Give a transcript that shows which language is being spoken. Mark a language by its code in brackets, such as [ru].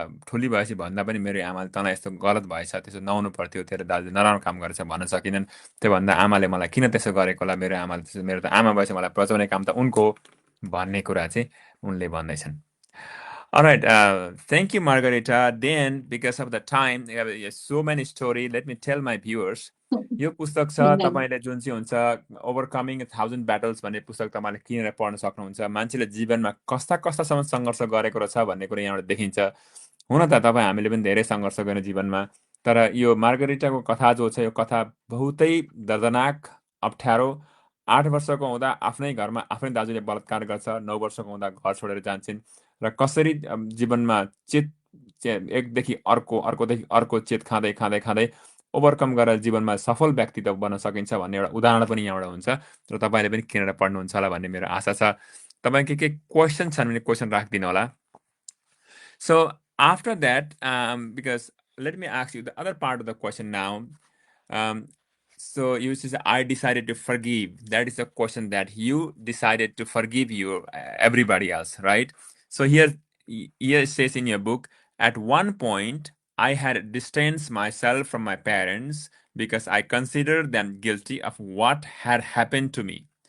[ne] ठुली भएपछि भन्दा पनि मेरो आमाले तँलाई यस्तो गलत भएछ त्यसो नहुनु पर्थ्यो तेरो दाजुले नराम्रो काम गरेछ भन्न सकिनन् त्यो भन्दा आमाले मलाई किन त्यसो गरेको होला मेरो आमाले त्यसो मेरो त आमा भएपछि मलाई बचाउने काम त उनको हो भन्ने कुरा चाहिँ उनले भन्दैछन् [en] Alright, thank you, Margarita. Then, because of the time, we have so many stories. Let me tell my viewers. [ne] यो पुस्तक छ तपाईले जुन चाहिँ हुन्छ ओभरकमिङ 1000 ब्याटल्स भन्ने पुस्तक तपाईले किनेर पढ्न सक्नुहुन्छ मान्छेले जीवनमा कस्ता कस्तासम्म सङ्घर्ष गरेको रहेछ भन्ने कुरा यहाँबाट देखिन्छ हुन त तपाईँ हामीले पनि धेरै सङ्घर्ष गर्ने जीवनमा तर यो मार्गरिटाको कथा जो छ यो कथा बहुतै दर्दनाक अप्ठ्यारो 8 वर्षको हुँदा आफ्नै घरमा आफ्नै दाजुले बलात्कार गर्छ 9 वर्षको हुँदा घर छोडेर जान्छन् र कसरी जीवनमा चेत एकदेखि अर्को अर्कोदेखि अर्को चेत खाँदै खाँदै खाँदै ओभरकम गरेर जीवनमा सफल व्यक्तित्व बन्न सकिन्छ भन्ने एउटा उदाहरण पनि यहाँबाट हुन्छ र तपाईँले पनि किनेर पढ्नुहुन्छ होला भन्ने मेरो आशा छ तपाईँ के क्वेसन छन् भने क्वेसन राखिदिनु होला [en] So after that, because let me ask you the other part of the question now. So you said I decided to forgive. That is a question that you decided to forgive everybody else, right? So here it says in your book, at one point I had distanced myself from my parents because I considered them guilty of what had happened to me.